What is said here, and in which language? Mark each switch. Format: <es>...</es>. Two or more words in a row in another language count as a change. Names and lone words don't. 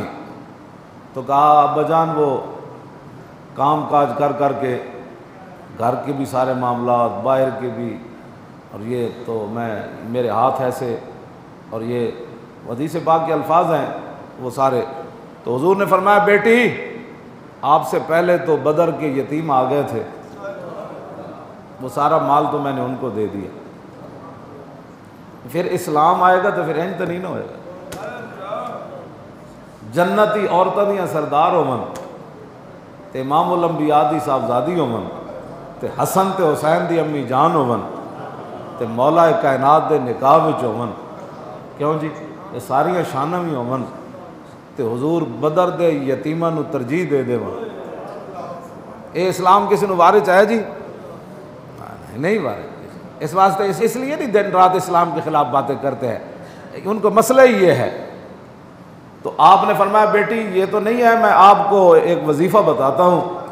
<ur>تو کہا ابا جان وہ کام کاج کر کے گھر کے بھی سارے معاملات باہر کے بھی، اور یہ تو میرے ہاتھ ایسے، اور یہ حدیث پاک کے الفاظ ہیں وہ سارے۔ تو حضور نے فرمایا بیٹی آپ سے پہلے تو بدر کے یتیم آ گئے تھے، وہ سارا مال تو میں نے ان کو دے دیا، پھر اسلام آئے گا تو پھر</ur> <pa>انج تو نہیں نہ ہوئے گا۔ جنتی عورتاں دیاں سردار ہومن تے امام الانبیاء دی صاحبزادی ہومن تے حسن تے حسین دی امی جان ہومن تے مولا کائنات دے نکاح وچ ہومن، کیوں جی یہ ساریاں شاناں بھی ہومن تے حضور بدر دے یتیماں نو ترجیح دے دے ون، اے اسلام کسی نو وارث ہے جی؟ نہیں وارث۔</pa> <ur>اس واسطے اس لیے نہیں دن رات اسلام کے خلاف باتیں کرتے ہیں، ان کو مسئلہ ہی یہ ہے۔ تو آپ نے فرمایا بیٹی یہ تو نہیں ہے، میں آپ کو ایک وظیفہ بتاتا ہوں۔</ur>